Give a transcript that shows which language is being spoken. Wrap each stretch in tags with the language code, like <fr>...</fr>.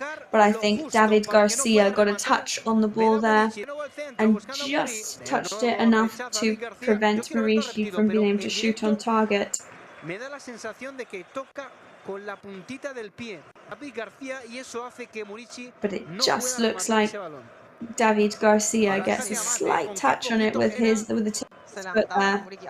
<en>But I think David Garcia got a touch on the ball there and just touched it enough to prevent Morici from being able to shoot on target.</en> <es>Me da la sensación de que toca con la puntita del pie David García y eso hace que Morici</es> <en>But it just looks like David Garcia gets a slight touch on it with the tip of his foot there.</en>